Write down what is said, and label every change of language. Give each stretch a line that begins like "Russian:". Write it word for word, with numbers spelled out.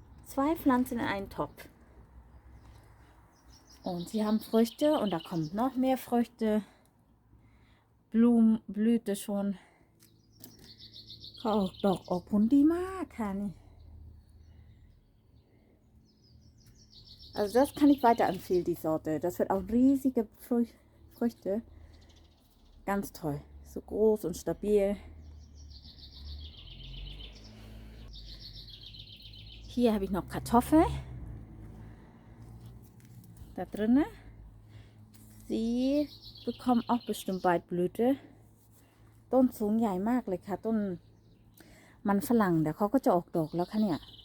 German: zwei Pflanzen in einen Topf. Und sie haben Früchte und da kommt noch mehr Früchte. Blumen, Blüte schon.
Thai: เขาออกดอกออกผลดีมากค่ะนี่
German: Also das kann ich weiter empfehlen, die Sorte. Das wird auch riesige Frü- Früchte. Ganz toll. So groß und stabil. Hier habe ich noch Kartoffel. Da drinnen. Sie bekommen auch bestimmt bald Blüte.
Thai: ต้นสูงใหญ่มากเลยค่ะ ต้นมันฝรั่งเดี๋ยวเขาก็จะออกดอกแล้วค่ะเนี่ย